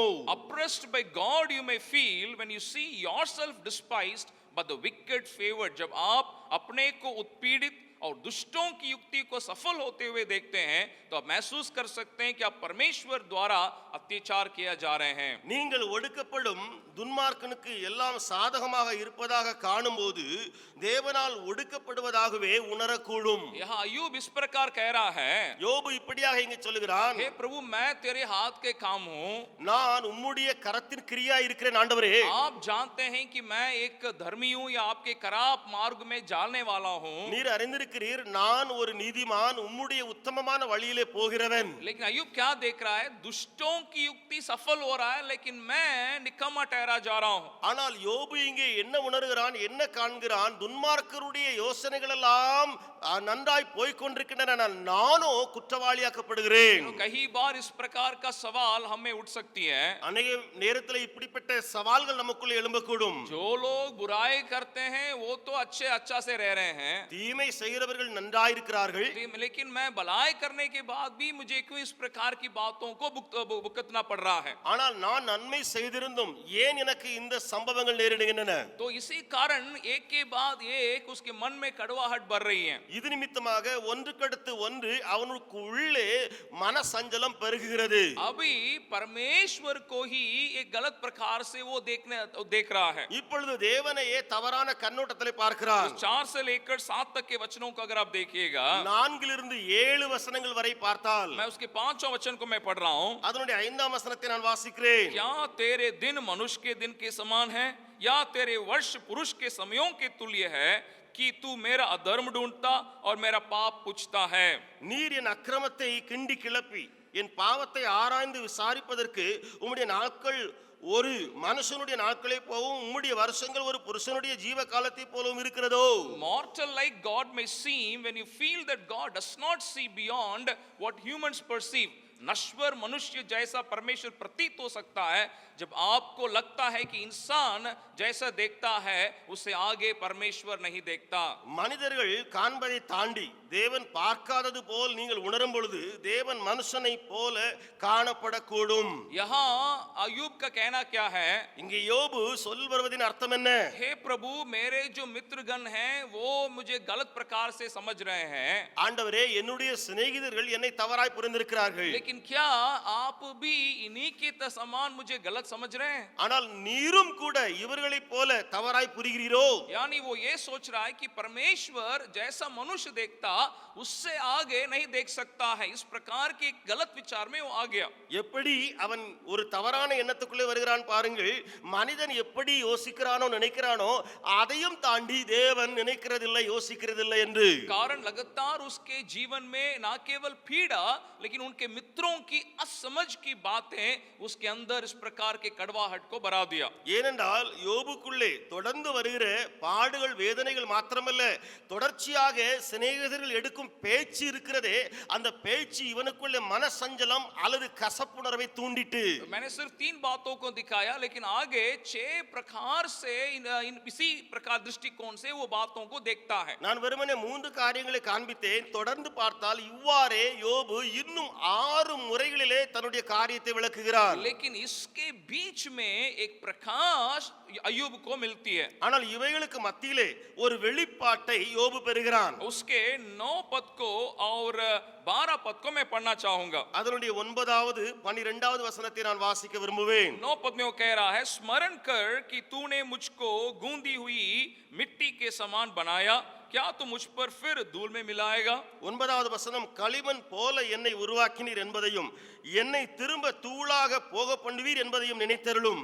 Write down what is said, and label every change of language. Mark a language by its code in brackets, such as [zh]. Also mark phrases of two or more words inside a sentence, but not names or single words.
[en] Oppressed by God you may feel when you see yourself despised but the wicked favored। [hi] जब आप अपने को उत्पीड़ित और दुष्टों की युक्ति को सफल होते हुए देखते हैं तो आप महसूस कर सकते हैं कि आप परमेश्वर द्वारा अत्याचार किया जा रहे हैं। [ta] நீங்கள் ஒடுக்கப்படும் துன்மார்க்கனுக்கு எல்லாம் சாதகமாக இருப்பதாக காணும்போது தேவனால் ஒடுக்கப்படுவதாகவே உணரக்கூடும்। [hi] यहाँ अय्यूब इस प्रकार कह रहा है, [ta] யோபு இப்படியாக இங்கே சொல்லுகிறான், [hi] हे प्रभु मैं तेरे हाथ के काम हूँ, [ta] நான் உம்முடைய கரத்தின் கிரியா இருக்கிறேன் ஆண்டவரே। [hi] आप जानते हैं कि मैं एक धर्मी हूँ या आपके खराब मार्ग में जाने वाला हूँ। [ta] நீர் அறிந்திருக்கிறீர் நான் ஒரு நீதிமான், உம்முடைய உத்தமமான வழியிலே போகிறவன்। [hi] लेकिन अय्यूब क्या देख रहा है? दुष्टों की युक्ति सफल हो रहा है लेकिन मैं निकम्मा ठहरा जा रहा हूँ। [ta] ஆனால் யோபு இங்கே என்ன உணர்கிறான், என்ன காண்கிறான்? துன்மார்க்கருடைய யோசனைகள் எல்லாம் நன்றாய் போய்க் கொண்டிருக்கின்றன, நானோ குற்றவாளியாக்கப்படுகிறேன்। [hi] कई बार इस प्रकार का सवाल हमें उठ सकती है। [ta] அநேக நேரத்தில் இப்படிப்பட்ட சவால்கள் நமக்குள்ள எழும்பக்கூடும்। [hi] जो लोग बुराई करते हैं वो तो अच्छा से रह रहे हैं, [ta] தீமை செய்கிறவர்கள் நன்றாயிருக்கிறார்கள், [hi] लेकिन मैं भलाई करने के बाद भी मुझे क्यों इस प्रकार की बातों को भुगतना पड़ रहा है। [ta] ஆனால் நான் நன்மை செய்திருந்தும் ஏன் எனக்கு இந்த சம்பவங்கள் நேரிடுகின்றன? [hi] तो इसी कारण एक के बाद एक उसके मन में कड़वाहट बढ़ रही है। [ta] இது நிமித்தமாக ஒன்றுக்கடுத்து ஒன்று அவனுக்கு உள்ளே மன சஞ்சலம் பெருகுகிறது। [hi] अभी परमेश्वर को ही एक गलत प्रकार से वो देख रहा है। [ta] இப்பொழுது தேவனையே தவறான கண்ணோட்டத்திலே பார்க்கிறான்। [hi] 4 से लेकर 7 तक के वचनों को अगर आप देखिएगा, [ta] 4 to 7 வசனங்கள் வரை பார்த்தால் [hi] मैं उसके 5वां वचन को मैं पढ़ रहा हूं। [ta] அதனுடைய 5ஆம் வசனத்தை நான் வாசிக்கிறேன்। [hi] क्या तेरे दिन मनुष्य के दिन के समान है या तेरे वर्ष पुरुष के समयों के तुल्य है कि तू मेरा अधर्म ढूंढता और मेरा पाप पूछता है। [ta] நீர் என் அக்கிரமத்தை கிண்டி கிளப்பி என் பாவத்தை ஆராய்ந்து விசாரிப்பதற்கு உம்முடைய நாட்கள் ஒரு மனுஷனுடைய நாட்களை போவும் உம்முடைய வருஷங்கள் ஒரு புருஷனுடைய ஜீவ காலத்தை போலவும் இருக்கிறதோ. [en] Mortal like God may seem when you feel that God does not see beyond what humans perceive. [hi] नश्वर मनुष्य जैसा परमेश्वर प्रतीत हो सकता है जब आपको लगता है कि इंसान जैसा देखता है उससे आगे परमेश्वर नहीं देखता। [ta] மனிதர்கள் காண்பதை தாண்டி தேவன் பார்க்காதது போல் நீங்கள் உணரும் பொழுது தேவன் மனுஷனை போல காணப்படக்கூடும். [hi] यहाँ अय्यूब का कहना क्या है? [ta] இங்கே யோபு சொல்வதின் அர்த்தம் என்ன? [hi] हे प्रभु मेरे जो मित्रगण हैं वो मुझे गलत प्रकार से समझ रहे हैं। [ta] ஆண்டவரே என்னுடைய சிநேகிதர்கள் என்னை தவறாய் புரிந்திருக்கிறார்கள். [hi] लेकिन क्या आप भी इन्हीं के समान मुझे गलत समझ रहे हैं? [ta] ஆனால் நீரும் கூட இவர்களைப் போல தவறாய் புரிகிறீரோ? [hi] यानी वो ये सोच रहा है कि परमेश्वर जैसा मनुष्य देखता उससे आगे नहीं देख सकता है। इस प्रकार के गलत विचार में वो आ गया। [ta] எப்படி அவன் ஒரு தவறான எண்ணத்துக்குள்ளே வருகிறான் பாருங்கள். மனிதன் எப்படி யோசிக்கிறானோ நினைக்கிறானோ அதையும் தாண்டி தேவன் நினைக்கிறதில்லை யோசிக்கிறதில்லை என்று. [hi] कारण लगातार उसके जीवन में ना केवल पीड़ा लेकिन उनके मित्रों की असमझ की बातें उसके अंदर इस प्रकार के कड़वाहट को बढ़ा दिया। [ta] ஏனென்றால் யோபுக்குள்ளே தொடர்ந்து வருகிற பாடுகள் வேதனைகள் மாத்திரமல்ல தொடர்ச்சியாக சிநேகிதர்கள் எடுக்கும் பேச்சு இருக்கிறதே அந்த பேச்சு இவனுக்குள்ளே மனசஞ்சலம் அல்லது கசப்புணர்வை தூண்டிட்டு. [hi] मैंने सिर्फ 3 बातों को दिखाया लेकिन आगे 6 प्रकार से इसी प्रकार दृष्टिकोण से वो बातों को देखता है। [ta] நான் வெறுமனே 3 காரியங்களை காண்பித்தேன். தொடர்ந்து பார்த்தால் இவ்வாறே யோபு இன்னும் 6 முறைகளிலே தன்னுடைய காரியத்தை விளக்குகிறார். [hi] लेकिन इसके बीच में एक प्रकाश अय्यूब को मिलती है। [ta] ஆனால் இவைகளுக்கு மத்தியிலே ஒரு வெளிப்பாட்டை யோபு பெறுகிறான். [hi] उसके 9 पद को और 12 पद को मैं पढ़ना चाहूंगा। [ta] அதனுடைய 9வது 12வது வசனத்தை நான் வாசிக்க விரும்புவேன். [hi] 9 पद में वो कह रहा है स्मरण कर कि तूने मुझको गूंदी हुई मिट्टी के समान बनाया, क्या तू मुझ पर फिर धूल में मिलाएगा? [ta] 9வது வசனம் களிமண் போல என்னை உருவாக்கினீர் என்பதையும் என்னை திரும்ப தூளாக போக பண்ணுவீர் என்பதையும் நினைத்தருளும்.